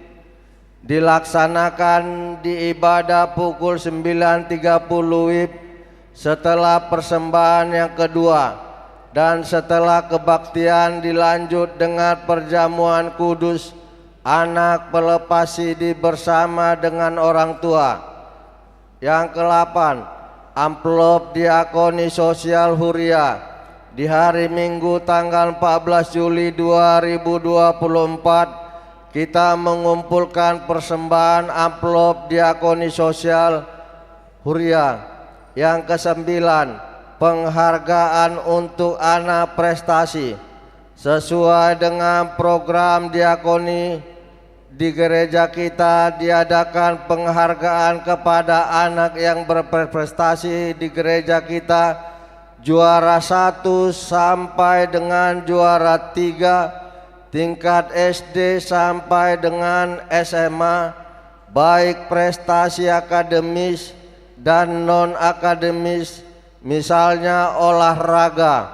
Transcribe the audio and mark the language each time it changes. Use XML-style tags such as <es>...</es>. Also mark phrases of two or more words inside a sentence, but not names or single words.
<id>Dilaksanakan di ibadah pukul 9.30 WIB setelah persembahan yang kedua, dan setelah kebaktian dilanjut dengan perjamuan kudus anak pelepas CD bersama dengan orang tua. Yang ke-8, amplop diakoni sosial Huria. Di hari Minggu tanggal 14 Juli 2024 kita mengumpulkan persembahan amplop diakoni sosial Huria. Yang ke-9, penghargaan untuk anak prestasi. Sesuai dengan program diakoni di gereja kita, diadakan penghargaan kepada anak yang berprestasi di gereja kita, juara 1 sampai dengan juara 3, tingkat SD sampai dengan SMA, baik prestasi akademis dan non-akademis, misalnya olahraga.</id>